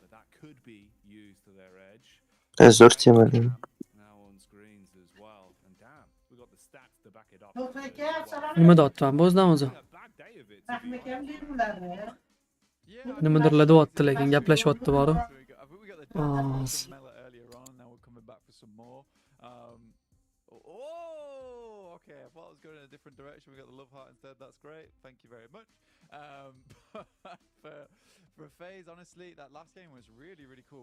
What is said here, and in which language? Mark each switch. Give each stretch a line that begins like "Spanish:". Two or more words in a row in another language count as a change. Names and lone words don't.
Uzbek: Zo'r temali. Nima deyapman bu o'zidan o'zi? Nimadirlar deyapti, lekin gaplashyapti boru.
English: Okay, I thought I was going in a different direction. We got the love heart instead. That's great. Thank you very much. For FaZe, honestly, that last game was really, really cool.